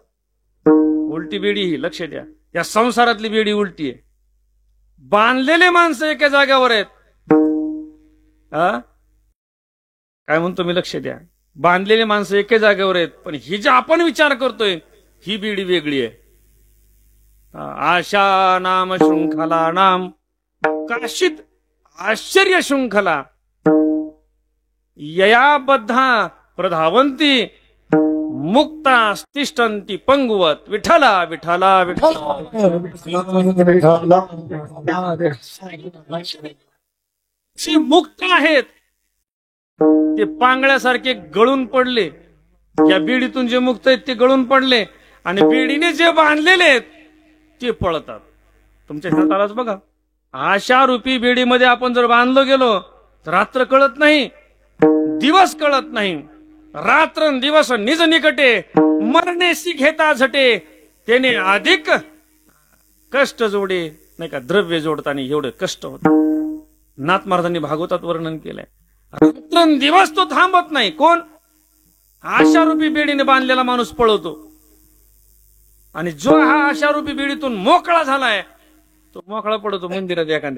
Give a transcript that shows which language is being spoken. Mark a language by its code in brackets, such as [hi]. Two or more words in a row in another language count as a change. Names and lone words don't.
[mr] उलटी बेडी ही, लक्ष द्या, या संसारातली बेडी उलटी आहे. बांधलेले माणसं एका जागेवर आहेत. काय म्हणतो मी? लक्ष द्या. बांधलेले माणसं एका जागेवर आहेत, पण ही जी आपण विचार करतोय ही बेडी वेगळी आहे. [sa] आशा नाम शृंखला नाम काशित आश्चर्य शृंखला ययाबद्धा प्रधावंती मुक्ता तिष्ठन्ति पंगुवत. [mr] विठ्ठला विठ्ठला विठ्ठला मुक्त आहेत. ते पांगळ्यासारखे गळून पडले. या बेडीतून जे मुक्त आहेत ते गळून पडले, आणि बेडीने जे बांधलेले आहेत ते पळतात. तुमच्या ह्यात आलाच बघा. आशा रूपी बेडीमध्ये आपण जर बांधलो गेलो तर रात्र कळत नाही, दिवस कळत नाही. रात्र दिवस निज निकटे मरणेसी घेता झटे, त्याने अधिक कष्ट जोडे. नाही का, द्रव्य जोडताना एवढं कष्ट होत. नाथ महाराजांनी भागवतात वर्णन केलंय. रात्र दिवस तो थांबत नाही. कोण? आशारूपी बेडीने बांधलेला माणूस पळवतो आणि जो हा आशारूपी बेडीतून मोकळा झालाय तो मोकळा पडतो मंदिरात एखाद्या.